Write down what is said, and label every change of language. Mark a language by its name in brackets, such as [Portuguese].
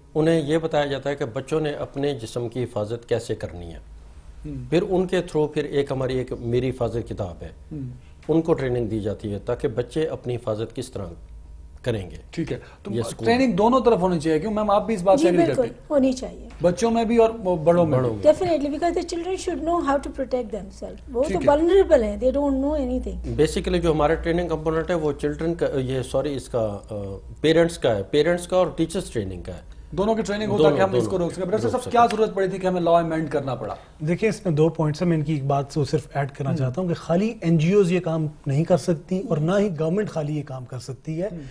[Urdu] انہیں یہ بتایا جاتا ہے کہ بچوں نے اپنے جسم کی حفاظت کیسے کرنی ہے. پھر ان کے تھرو پھر ہماری ایک میری حفاظت کتاب ہے، ان کو ٹریننگ دی جاتی ہے تاکہ بچے اپنی حفاظت کس طرح کریں گے. ٹھیک ہے. تو ٹریننگ دونوں طرف ہونی چاہیے. کیوں میم آپ بھی اس بات سے ایگری کرتے ہیں؟ ہونی چاہیے، بچوں میں بھی اور بڑوں میں بھی. [English] Definitely because the children should know how to protect themselves. [Urdu] وہ تو [English] vulnerable [Urdu] ہیں، [English] they don't know anything. [Urdu] Basically جو ہمارا ٹریننگ کمپوننٹ ہے وہ چلڈرن کا اس کا پیرنٹس کا ہے، پیرنٹس کا اور ٹیچرز ٹریننگ کا ہے. دونوں کی ٹریننگ ہوتا کہ ہم اس کو روک سکیں. برسر صاحب کیا ضرورت پڑی تھی کہ ہمیں لا امینڈ کرنا پڑا؟ دیکھیں اس میں 2 پوائنٹس ہیں. میں ان کی ایک بات سے صرف ایڈ کرنا چاہتا ہوں کہ خالی این جی اوز یہ کام نہیں کر سکتی اور نہ ہی گورنمنٹ خالی یہ کام کر سکتی ہے.